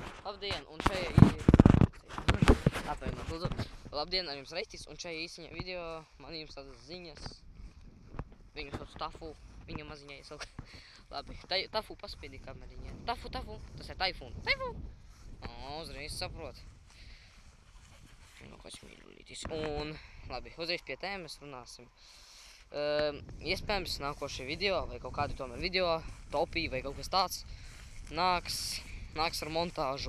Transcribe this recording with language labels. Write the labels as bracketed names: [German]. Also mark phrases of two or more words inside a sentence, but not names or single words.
[Latvian] Labdien, un šajā atvainot, lūdzu. Labdien, ar jums Reistis, un šajā īsiņā video man jums tādas ziņas. Viņu sauc Tafu, viņa maziņā iesauka. Labi, Tafu paspiedī kameriņā. Tafu, tas ir Taifun. Taifu! Uzreiz saprot. Nu, kāds mīļulītis. Un, labi, uzreiz pie tēmas runāsim. Iespējams, nākošie video, vai kaut kādi tomēr video, topī vai kaut kas tāds, nāks ar montāžu.